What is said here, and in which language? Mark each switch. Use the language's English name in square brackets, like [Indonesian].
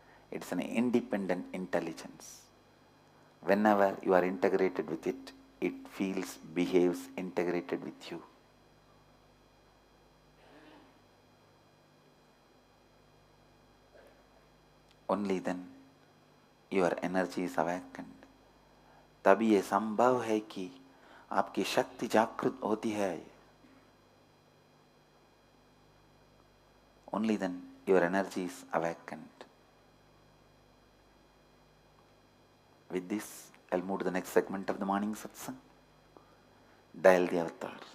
[English] It's an independent intelligence. Whenever you are integrated with it, it feels, behaves integrated with you. Only then your energy is awakened. [Hindi] तभी ये संभव है कि आपकी शक्ति जागृत होती है। [English] Only then your energy is awakened. With this, I'll move to the next segment of the morning satsang. Dial the avatar.